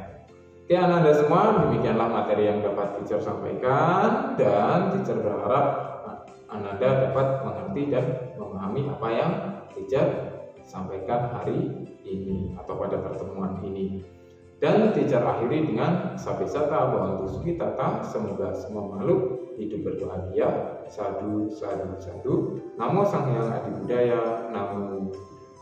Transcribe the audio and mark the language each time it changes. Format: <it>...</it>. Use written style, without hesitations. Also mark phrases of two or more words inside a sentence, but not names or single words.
<id>Oke Ananda semua, demikianlah materi yang dapat teacher sampaikan dan teacher berharap Ananda dapat mengerti dan memahami apa yang teacher sampaikan hari ini atau pada pertemuan ini. Dan teacher akhiri dengan</id> <pi>sabesata bhavantu sukhitata,</pi> <id>semoga semua makhluk hidup berbahagia.</id> <pi>Sadu, sadu, sadu.</pi> <id>Namo Sang Hyang Adi Budaya. Namo</id>